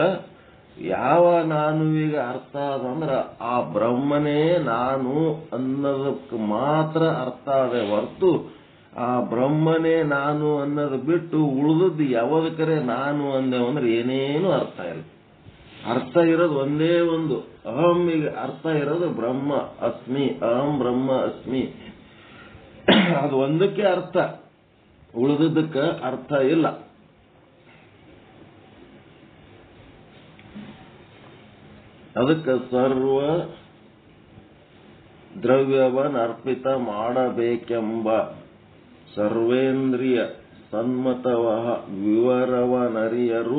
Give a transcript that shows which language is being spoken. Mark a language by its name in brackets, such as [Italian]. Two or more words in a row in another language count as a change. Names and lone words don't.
[Kannada] ಯಾವ ನಾನುವಿಗ ಅರ್ಥ ಅದಂದ್ರ ಆ ಬ್ರಹ್ಮನೇ ನಾನು ಅನ್ನೋದಕ್ಕೆ ಮಾತ್ರ ಅರ್ಥ ಅದೇ ಹೊರ್ತು ಆ ಬ್ರಹ್ಮನೇ ನಾನು ಅನ್ನೋದು ಬಿಟ್ಟು ಉಳಿದದ್ದು ಯಾವದಕ್ಕರೆ ನಾನು ಅಂದೇವಂದ್ರೆ ಏನೇನು ಅರ್ಥ ಇಲ್ಲ. ಅರ್ಥ ಇರೋದು ಒಂದೇ ಒಂದು, ಅಹಂ. ಈಗ ಅರ್ಥ ಇರೋದು [Sanskrit] ಬ್ರಹ್ಮ ಅಸ್ಮಿ, ಅಹಂ ಬ್ರಹ್ಮ ಅಸ್ಮಿ, [Kannada] ಅದು ಒಂದಕ್ಕೆ ಅರ್ಥ, ಉಳಿದದ್ದಕ್ಕೆ ಅರ್ಥ ಇಲ್ಲ. ಅದಕ್ಕೆ ಸರ್ವ ದ್ರವ್ಯವನ್ನ ಅರ್ಪಿತ ಮಾಡಬೇಕೆಂಬ ಸರ್ವೇಂದ್ರಿಯ ಸನ್ಮತವ ವಿವರವನರಿಯರು.